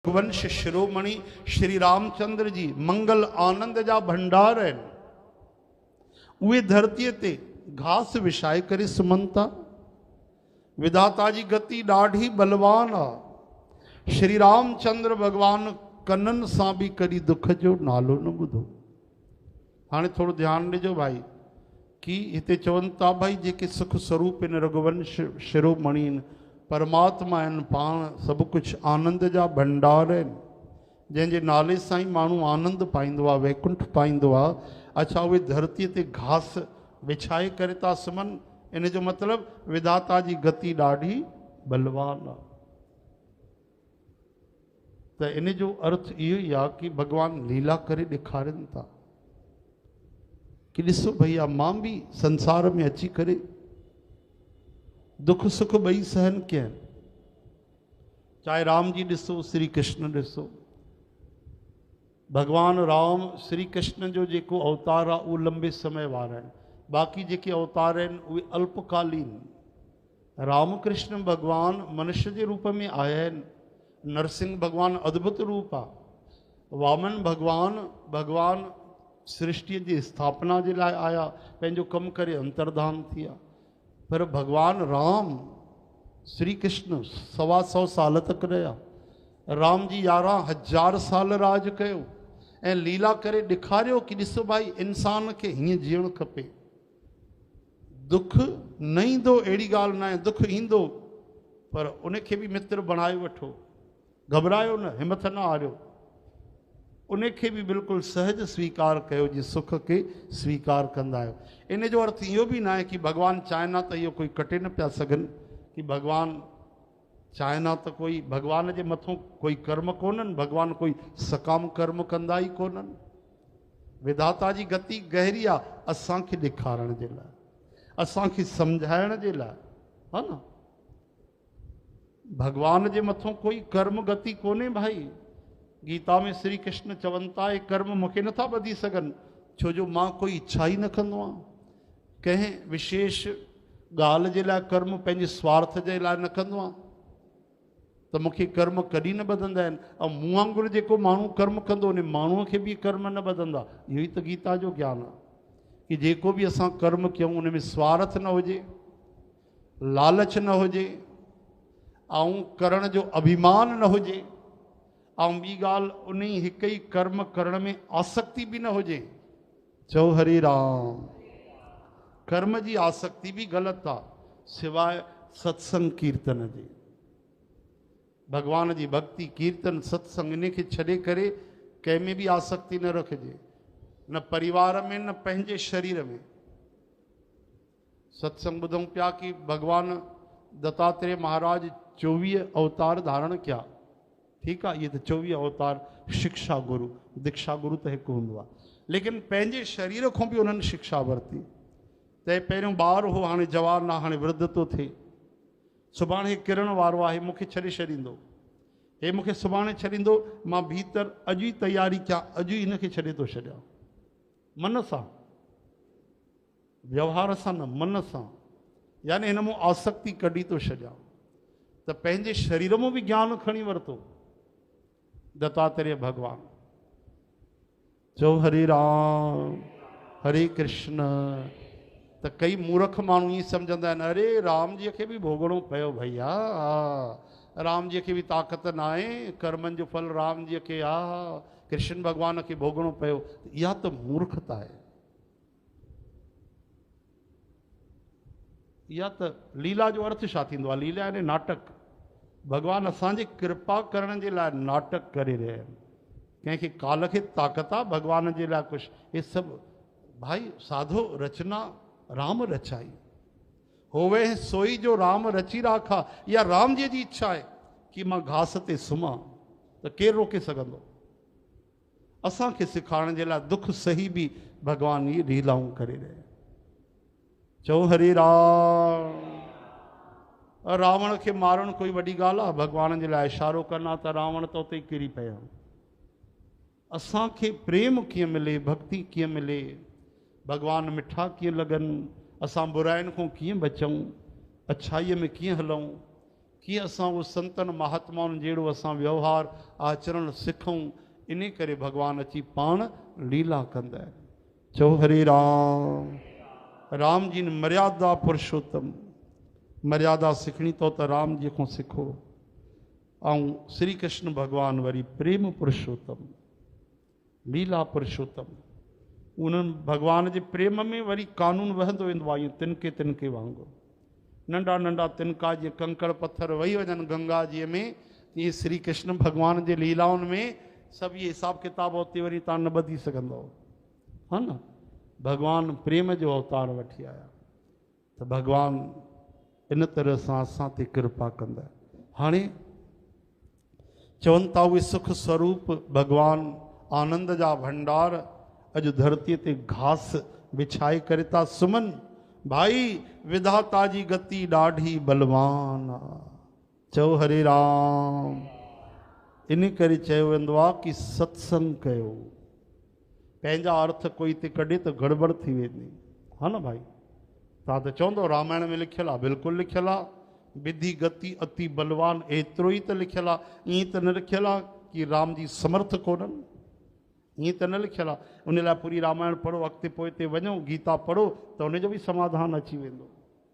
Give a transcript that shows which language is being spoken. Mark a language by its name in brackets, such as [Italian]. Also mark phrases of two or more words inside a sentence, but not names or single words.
[Sindhi] वंश शिरोमणि श्री रामचंद्र जी मंगल आनंद जा भंडार है। उहे धरती ते घास विछाए करे सुमंता। विधाता जी गति ॾाढी बलवान आ। श्री रामचंद्र भगवान कनन सां भी कदी दुख जो नालो न ॿुधो। हाणे थोड़ो ध्यान ॾिजो भाई कि हिते चवनि था भाई जेके सुख स्वरूप इन रघुवंश शिरोमणि परमात्मा आहिनि, पाण सब कुछ आनंद जा भंडार आहिनि, जंहिंजे नाले सां ई माण्हू आनंद पाईंदो आहे, वैकुंठ पाईंदो आहे। अच्छा, उहे धरतीअ ते घास विछाए करे था सुम्हनि, इन जो मतिलबु विधाता जी गति ॾाढी बलवान आहे। त इन जो अर्थ इहो ई आहे कि भॻवान लीला करे ॾेखारनि था कि ॾिसो भैया मां भी संसार में अची करे दुख सुख ॿई सहन कया। चाहे राम जी ॾिसो, श्री कृष्ण ॾिसो, भगवान राम श्री कृष्ण जो जेको अवतार आहे उहो लंबे समय वारा आहिनि, बाक़ी जेके अवतार आहिनि उहे अल्पकालीन। राम कृष्ण भगवान मनुष्य जे रूप में आया आहिनि। नरसिंह भगवान अद्भुत रूप आहे। वामन भगवान सृष्टि जी स्थापना जे लाइ आया, पंहिंजो कमु करे अंतर्धान थी विया। पर भगवान राम श्री कृष्ण 125 साल तक रहा। राम जी 11,000 साल राज कयो ऐं लीला करे ॾेखारियो कि ॾिसो भाई इंसान खे हीअं जीअण खपे। दुख न ईंदो अहिड़ी ॻाल्हि न आहे, दुख ईंदो, पर उनखे भी मित्र बणाए वठो, घबरायो न, हिमत न हारियो, उनखे भी बिल्कुलु सहज स्वीकार कयो जी सुख के स्वीकार कंदा आहियो। इन जो अर्थ इहो भी न आहे कि भगवान चाहींदा त इहो कोई कटे न पिया सघनि, कि भगवान चाहींदा त कोई भगवान जे मथों कोई कर्म कोन्हनि, भगवान कोई सकाम कर्म कंदा ई कोन्हनि। विधाता जी गति गहरी आहे असांखे ॾेखारण जे लाइ, असांखे सम्झाइण जे लाइ, हा न। भगवान जे मथों कोई कर्म गति कोन्हे भाई। गीता में श्री कृष्ण चवनि था हे कर्म मूंखे नथा ॿधी सघनि, छो जो मां कोई इच्छा ई न कंदो आहियां। कंहिं विशेष ॻाल्हि जे लाइ कर्म पंहिंजे स्वार्थ जे लाइ न कंदो आहियां, त मूंखे कर्म कॾहिं न ॿधंदा आहिनि। ऐं मूं वांगुरु जेको माण्हू कर्म कंदो उन माण्हूअ खे बि कर्म न ॿधंदा। इहो ई त गीता जो ज्ञान आहे कि जेको बि असां कर्म कयूं उन में स्वार्थ न हुजे, लालच न हुजे, ऐं करण जो अभिमान न हुजे, ऐं ॿी ॻाल्हि उन ई हिक ई कर्म करण में आसक्ति भी न हुजे। चओ हरे राम। कर्म जी आसक्ति भी ग़लति आहे, सिवाय सत्संग कीर्तन जे। भगवान जी भक्ति कीर्तन सत्संग इन खे छॾे करे कंहिं में भी आसक्ति न रखिजे, न परिवार में न पंहिंजे शरीर में। सत्संग ॿुधूं पिया कि भगवान दत्तात्रेय महाराज 24 अवतार धारण कया। [Hindi] ठीक है, ये तो 24 अवतार शिक्षा गुरु, दीक्षा गुरु तो एक हूंदो, लेकिन पंहिंजे शरीर को भी उन्होंने शिक्षा वरती। [Sindhi] ते पहिरियों ॿार हो, हाणे जवान आहे, हाणे वृद्ध तो थे, सुभाणे किरण वारो आहे, मूंखे छॾे छॾींदो, हे मूंखे सुभाणे छॾींदो, मां भीतर अॼु ई तैयारी कयां, अॼु ई हिनखे छॾे थो छॾियां। मन सां, व्यवहार सां न, मन सां, यानी हिन मूं आसक्ति कढी थो छॾियां। त पंहिंजे शरीर में भी ज्ञान खणी वरितो दत्तात्रेय भगवान। चो हरे राम हरे कृष्ण। त कई मूर्ख माण्हू ईअं सम्झंदा आहिनि, अरे राम जी खे भी भोगणो पियो भैया, राम जी खे भी ताक़त न आहे, कर्मनि जो फल राम जी खे आहे, कृष्ण भगवान खे भोगणो पियो। इहा त मूर्खता आहे। इहा त लीला जो अर्थ छा थींदो आहे? लीला यानी नाटक। भगवान असांजी कृपा करण जे लाइ नाटक करे रहिया आहिनि। कंहिंखे काल खे ताक़त आहे भगवान जे लाइ कुझु? हे सभु भाई [Hindi] साधो रचना राम रचाई, होवे सोई जो राम रची राखा। [Sindhi] या राम जी इच्छा आहे कि मां घास ते सुम्हां, त केरु रोके सघंदो? असांखे सिखारण जे लाइ दुख सही भी भगवान इहे लीलाऊं करे रहिया। चओ हरे राम। रावण खे मारण कोई वॾी ॻाल्हि आहे? भगवान जे लाइ इशारो कना त रावण त उते ई किरी पिया। असांखे प्रेम कीअं मिले, भक्ति कीअं मिले, भगवान मिठा कीअं लॻनि, असां बुराइनि खां कीअं बचूं, अच्छाईअ में कीअं हलूं, कि असां वो संतन महात्माउनि जहिड़ो असां व्यवहार आचरण सिखूं। इन करे भगवान अची पाण लीला कंदा आहिनि। चओ हरे राम। [Hindi] राम जी ने मर्यादा पुरुषोत्तम, मर्यादा सिखणी तो राम जी को सिखो। [Sindhi] ऐं श्री कृष्ण भगवान वरी प्रेम पुरुषोत्तम, लीला पुरुषोत्तम। उन्हनि भगवान जे प्रेम में वरी कानून वहंदो वेंदो आहे, ईअं तिनके तिनके वांगुरु। नंढा नंढा तिनका जीअं कंकड़ पत्थर वही वञनि गंगा जी में, तीअं श्री कृष्ण भगवान जे लीलाउनि में सभु इहे हिसाब किताब उते वरी तव्हां न ॿधी सघंदव, हा न। भगवान प्रेम जो अवतार वठी आया, त भगवान इन तरह सां असां ते कृपा कंदा। हाणे चवनि था उहे सुख स्वरूप भगवान आनंद जा भंडार अॼु धरतीअ ते घास विछाए करे था सुम्हनि। भाई विधाता जी गति ॾाढी बलवान आहे। चओ हरे राम। इन करे चयो वेंदो आहे कि सत्संग कयो। पंहिंजा अर्थ कोई ते कढे त गड़बड़ थी वेंदी, हा न भाई। तव्हां त चवंदो रामायण में लिखियलु आहे, बिल्कुलु लिखियलु आहे, [Hindi] विधि गति अति बलवान, [Sindhi] एतिरो ई त लिखियलु आहे। ईअं त न लिखियलु आहे कि राम जी समर्थ कोन्हनि, ईअं त न लिखियलु आहे। उन लाइ पूरी रामायण पढ़ो, अॻिते पोइ ते वञो, गीता पढ़ो, त उनजो बि समाधान अची वेंदो।